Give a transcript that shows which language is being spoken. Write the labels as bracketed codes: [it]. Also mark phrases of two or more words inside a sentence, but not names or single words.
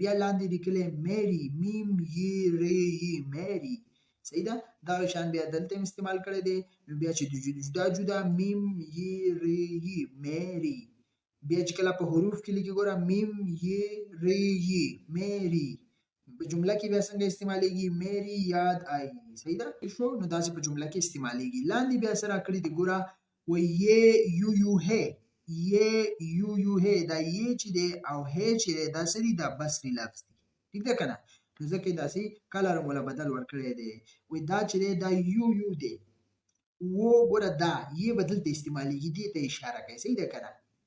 [ps] بیا لاندې لیکلی میری، میم یې ری یې، میری، صحیح ده. دا شان بیا دلته هم استعمال کړی دی. نو بیا چې جدا جدا میم یې ری یې، میری. بیا چې کله په حروف کې لیکي ګوره میم یې ری یې، میری. په جمله کې بیا څنګه استعمالیږي؟ [ur] میری یاد آئی، صحیح ده شو. [ps] نو داسې په جمله کې استعمالیږي. لاندې بیا سره کړی دی ګوره و یې یو یو ہے، یې یو یو ہے. دا یې چې دی او ہے چې دی دا څه دي؟ دا بصري لفظ دی، ټیک ده که نه. نو ځکه یې داسې کلر موله بدل ورکړی دی. وایي دا چې دی دا یو یو دی، و ګوره دا یې به دلته استعمالیږي، دې ته اشاره کوي، صحیح ده که نه.